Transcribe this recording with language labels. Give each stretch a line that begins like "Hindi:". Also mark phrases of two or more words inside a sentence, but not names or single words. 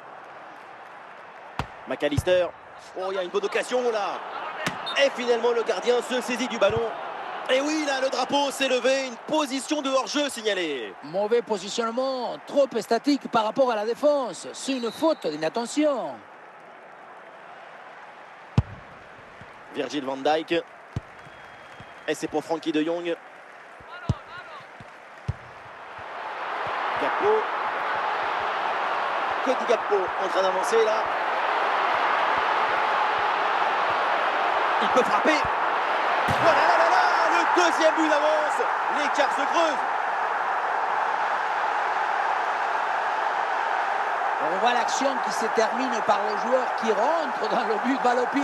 French: McAllister. Oh, il y a une bonne occasion là. Et finalement, le gardien se saisit du ballon. Et oui, là, le drapeau s'est levé. Une position de hors-jeu signalée. Mauvais positionnement, trop statique par rapport à la défense. C'est une faute d'inattention. Virgil van Dijk. Et c'est pour Frenkie de Jong. Gakpo. Cody Gakpo en train d'avancer là. Il peut frapper. Oh là là là là, le deuxième but d'avance. L'écart se creuse. On voit l'action qui se termine par le joueur qui rentre dans le but balle au pied.